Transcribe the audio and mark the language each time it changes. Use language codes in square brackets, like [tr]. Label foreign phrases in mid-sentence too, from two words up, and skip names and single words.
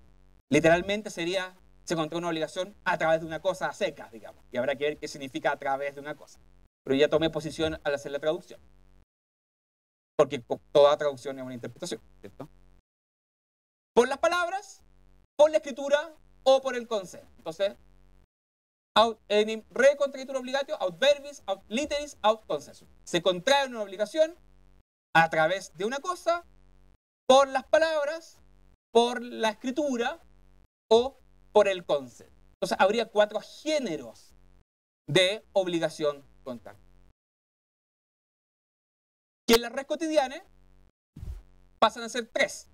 [es] Literalmente sería, se contrae una obligación a través de una cosa a secas, digamos. Y habrá que ver qué significa a través de una cosa. Pero ya tomé posición al hacer la traducción. Porque toda traducción es una interpretación, ¿cierto? Por las palabras, por la escritura o por el concepto. Entonces, [la] enim re contraitur obligatio, aut verbis, aut literis, aut consensus. [es] Se contrae una obligación a través de una cosa, por las palabras, por la escritura o por el concepto. Entonces, habría 4 géneros de obligación contractual. Que en la res cotidiana pasan a ser 3.